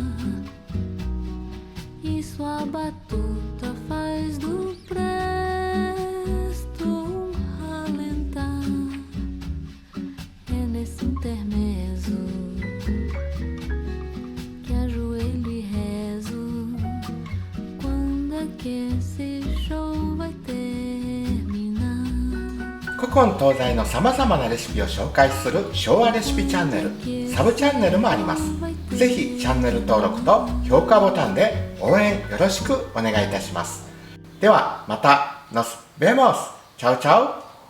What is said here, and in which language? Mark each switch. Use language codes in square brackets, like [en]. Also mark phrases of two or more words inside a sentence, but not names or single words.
[pt] e sua batuta faz do nesse intermezzo que ajoelho e rezo, quando é que esse show vai terminar? [ja] 古今東西のさまざまなレシピを紹介する昭和レシピチャンネル、サブチャンネルもあります。ぜひチャンネル登録と評価ボタンで応援よろしくお願いいたします。ではまた、 [es] nos vemos! chau chau